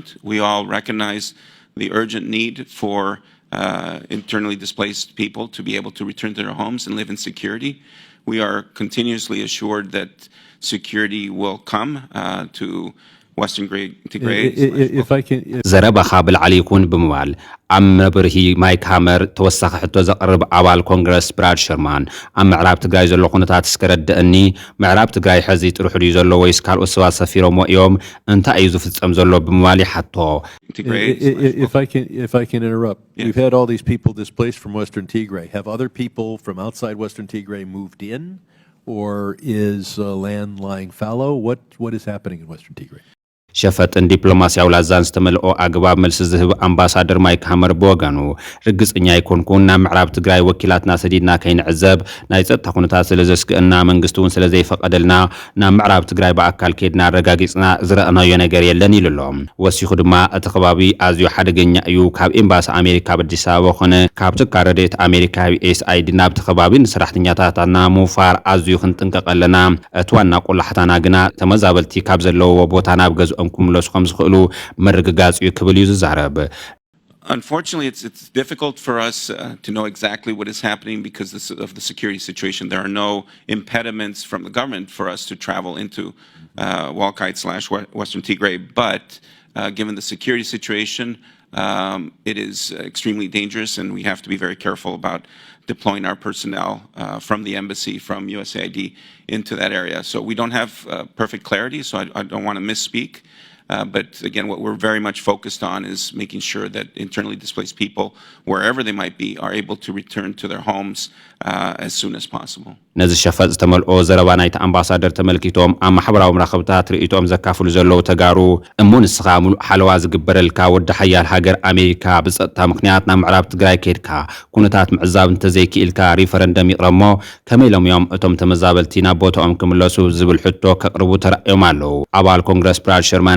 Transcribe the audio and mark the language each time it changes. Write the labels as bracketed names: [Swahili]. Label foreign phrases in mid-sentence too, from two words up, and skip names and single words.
[English] We all recognize the urgent need for internally displaced people to be able to return to their homes and live in security. We are continuously assured that security will come to Western Tigray. If I can... [Tigrinya] ዘረባኻ ብልዓሊ ይኩን ብምባል ኣብ መብርሂ ማይክ ሃመር ተወሳኺ ሕቶ ዘቕርብ ኣባል ኮንግረስ ብራድ ሸርማን ኣብ ምዕራብ ትግራይ ዘሎ ኩነታት እስከረድአኒ ምዕራብ ትግራይ ሕዚ ጥሩሕ ድዩ ዘሎ ወይስ ካልኦት ሰባት ሰፊሮሞ እዮም እንታይ እዩ ዝፍጸም ዘሎ ብምባል ይሓቶ። [English] If I can interrupt, yes. We've had all these people displaced from Western Tigray. Have other people from outside Western Tigray moved in, or is land lying fallow? What is happening in Western Tigray? [Tigrinya] ሸፈጥን ዲፕሎማሲያዊ ላዛን ዝተመልኦ ኣግባብ መልሲ ዝህብ ኣምባሳደር ማይክ ሃመር ብወገኑ ርግጽኛ ይኮንኩን ናብ ምዕራብ ትግራይ ወኪላትና ሰዲድና ከይንዕዘብ ናይ ጸጥታ ኩነታት ስለ ዘስክእና መንግስቲ እውን ስለ ዘይፈቀደልና ናብ ምዕራብ ትግራይ በኣካል ከይድና ረጋጊጽና ዝረአናዮ ነገር የለን ኢሉ ኣሎ። ወሲኹ ድማ እቲ ከባቢ ኣዝዩ ሓደገኛ እዩ ካብ ኤምባሲ ኣሜሪካ በአዲስ ኣበባ ኾነ ካብ ትካል ረድኤት ኣሜሪካ USAID ናብቲ ከባቢ ንሰራሕተኛታትና ምውፋር ኣዝዩ ክንጥንቀቕ ኣለና። እቲ ዋና ቆላሕታና ግና ተመዛበልቲ ካብ ዘለውዎ ቦታ ናብ ገዝኦም [English] Unfortunately, it's difficult for us to know exactly what is happening because of the security situation. There are no impediments from the government for us to travel into Walkite/Western Tigray, but given the security situation, it is extremely dangerous, and we have to be very careful about deploying our personnel from the embassy, from USAID into that area. So we don't have perfect clarity, so I don't want to misspeak. But again, what we're very much focused on is making sure that internally displaced people, wherever they might be, are able to return to their homes as soon as possible. [Tigrinya] ነዚ ሸፈጥ ዝተመልኦ ዘረባ ናይቲ ኣምባሳደር ተመልኪቶም ኣብ ማሕበራዊ መራኸብታት ርእይቶም ዘካፍሉ ዘለዉ ተጋሩ እሞ ንስኻ ሙሉእ ሓለዋ ዝግበረልካ ወዲ ሓያል ሃገር ኣሜሪካ ብፀጥታ ምክንያት ናብ ምዕራብ ትግራይ ከይድካ ኩነታት ምዕዛብ እንተዘይክኢልካ ሪፈረንደም ይቕረሞ ከመይ ኢሎም እዮም እቶም ተመዛበልቲ ናብ ቦታኦም ክምለሱ ዝብል ሕቶ ከቕርቡ ተራእዮም ኣለዉ። ኣባል ኮንግረስ ብራድ ሸርማን